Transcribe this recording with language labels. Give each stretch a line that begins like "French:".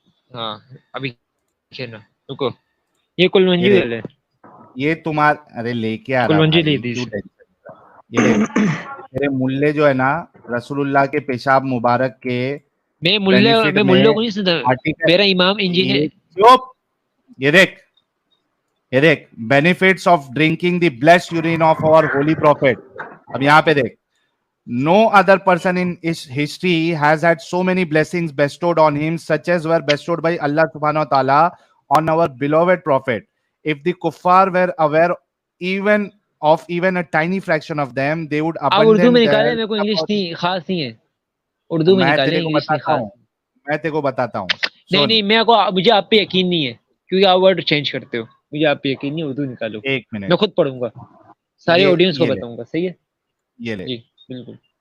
Urdu: ہاں ابھی رکو, یہ کلونجی ہے, یہ تمہارا, ارے لے کے آ رہا کلونجی بھائی, لی تھی. یہ میرے ملے جو ہے نا رسول اللہ کے پیشاب مبارک کے میں ملے کو نہیں سنتا, میرا امام انجینئر. یہ دیکھ
English: benefits of drinking the blessed urine of our holy prophet.
Urdu: اب یہاں پہ دیکھ,
English: no other person in history has had so many blessings bestowed on him such as were bestowed by Allah subhanahu wa ta'ala on our beloved prophet. If the kuffar were aware of even a tiny fraction of them, they would abandon
Urdu: Urdu میں نکالے, میرے کو English نہیں خاص نہیں ہے, اردو میں نکالے, انگلش نہیں خاص. میں تیرے کو بتاتا ہوں. نہیں مجھے آپ پہ یقین نہیں ہے کیونکہ آپ ورڈ چینج کرتے ہو. مجھے آپ پہ یقین نہیں, اردو نکالو. ایک منٹ میں خود پڑھوں گا, سارے آڈینس کو بتاؤں گا. صحیح ہے, یہ لے جی بالکل.